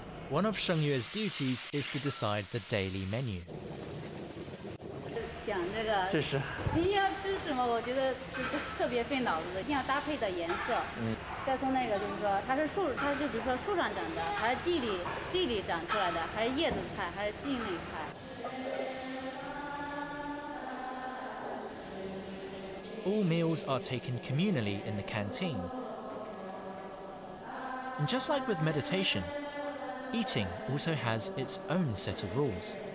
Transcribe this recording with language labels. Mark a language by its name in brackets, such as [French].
[English] One of Shengyue's duties is to decide the daily menu. [Chinese] 想这个，这是你要吃什么？我觉得是特别费脑子的，一定要搭配的颜色。再从那个就是说，它是树，它就比如说树上长的，还是地里长出来的，还是叶子菜，还是茎类菜。 [English] All meals are taken communally in the canteen. And just like with meditation, eating also has its own set of rules.